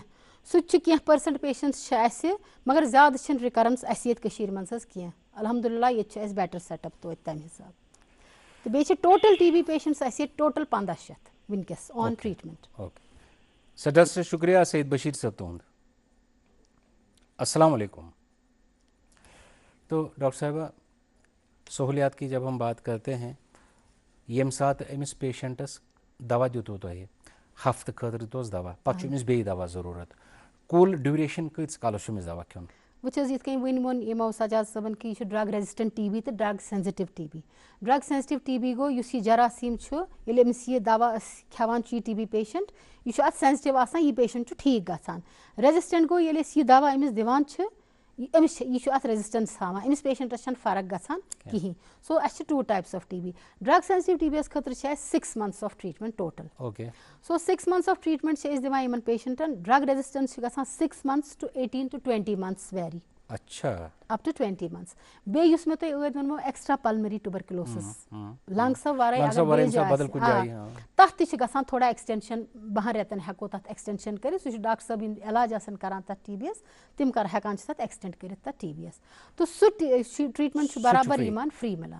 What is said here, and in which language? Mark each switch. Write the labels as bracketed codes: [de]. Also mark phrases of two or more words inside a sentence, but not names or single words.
[ks] سُہ تہِ چھُ کینٛہہ % پیشنٹس چھِ اَسہِ مگر زیادٕ چھِنہٕ رِکرنس اَسہِ ییٚتہِ کٔشیٖرِ منٛز حظ کینٛہہ. الحمدُاللہ ییٚتہِ چھُ اَسہِ [en] better set up [ks] توتہِ تَمہِ حِساب. تہٕ بیٚیہِ چھِ [en] total TB patients [ks] اَسہِ ییٚتہِ ٹوٹل 1500 وٕنکیٚس [en] on treatment. [ks] سٹھاح سے شکریہ سعید بشیر صٲب تُہُنٛد. [ur] السلام علیکم. تو ڈاکٹر صاحبہ سہولیات کی جب ہم بات کرتے ہیں [ks] ییٚمہِ ساتہٕ أمِس پیشنٹس دوا دِتوٕ تۄہہِ ہفتہٕ خٲطرٕ دِتوس دوا پتہٕ چھُ أمِس بیٚیہِ دوا ضروٗرت کُل ڈیوٗریشن کۭتِس کالس چھُ أمِس دوا کھیوٚن؟ وٕچھ حظ یِتھ کٔنۍ وٕنۍ ووٚن یِمو سجاد صٲبن کہِ یہِ چھُ [en] drug resistant TB [ks] تہٕ [en] drug sensitive TB. drug sensitive TB [ks] گوٚو یُس یہِ جراثیٖم چھُ ییٚلہِ أمِس یہِ دوا أسۍ کھٮ۪وان چھُ یہِ [en] TB patient [ks] یہِ چھُ اَتھ سینسٹو آسان یہِ پیشنٹ چھُ ٹھیٖک گژھان. ریزسٹنٹ گوٚو ییٚلہِ أسۍ یہِ دوا أمِس دِوان چھِ أمِس چھِ یہِ چھُ اَتھ ریزسٹنس ہاوان أمِس پیشنٹس چھنہٕ فرق گژھان کِہینۍ. سو اَسہِ چھِ [en] 2 types of TB. drug sensitive TB [ks] یس خٲطرٕ چھِ اَسہِ [en] 6 months of treatment total. [ks] سو [en] 6 months of treatment [ks] چھِ أسۍ دِوان یِمن پیشنٹن. [en] drug resistance [ks] چھِ گژھان [en] 6 months to 18 to 20 months vary. [ur] اچھا [en] up to 20 months. [ks] بیٚیہِ یُس مےٚ تۄہہِ ٲدۍ ووٚنمو [en] extra pulmonary tuberculosis [ks] لنگسو ورٲے تتھ تہِ چھِ گژھان تھوڑا ایکسٹینشن 12 رٮ۪تن ہٮ۪کو تتھ ایکسٹینشن کٔرِتھ. سُہ چھُ ڈاکٹر صٲب یِم علاج آسان کران تتھ TB یس تِم ہٮ۪کان چھِ تتھ ایکسٹینڈ کٔرِتھ تتھ TB یس تہٕ سُہ ٹریٖٹمنٹ چھُ برابر یِمن فری مِلان.